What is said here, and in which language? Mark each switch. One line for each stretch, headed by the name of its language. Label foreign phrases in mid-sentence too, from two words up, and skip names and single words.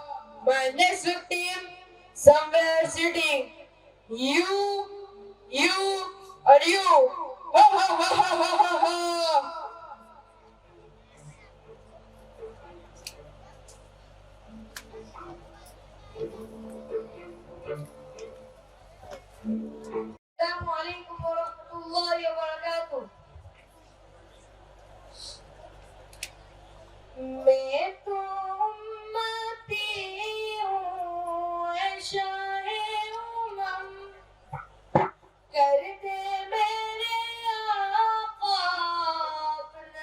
English: My next victim somewhere sitting. You, or you. Ha ha ha ha ha ha ha!
Arabic: السلام عليكم ورحمة الله وبركاته.
Urdu: میں تو امتی ہوں اے شاہِ امم کر دے میرے آقا